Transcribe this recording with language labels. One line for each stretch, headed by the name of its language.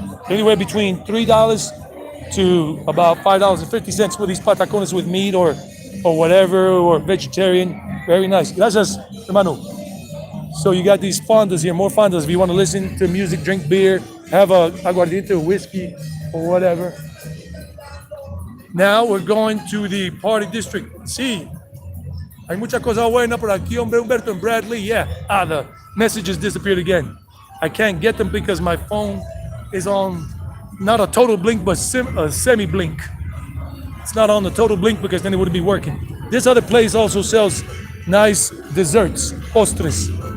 English: Anywhere between $3 to about $5.50 for these patacones with meat or whatever, or vegetarian. Very nice.
Spanish: Gracias, hermano.
English: So you got these fondas here, more fondas. If you want to listen to music, drink beer, have a aguardiente, whiskey, or whatever. Now we're going to the party district.
Spanish: Sí. Hay mucha cosa buena por aquí, hombre, Humberto and Bradley.
English: Yeah. The messages disappeared again. I can't get them because my phone is on not a total blink, but a semi-blink. It's not on the total blink because then it wouldn't be working. This other place also sells nice desserts, postres.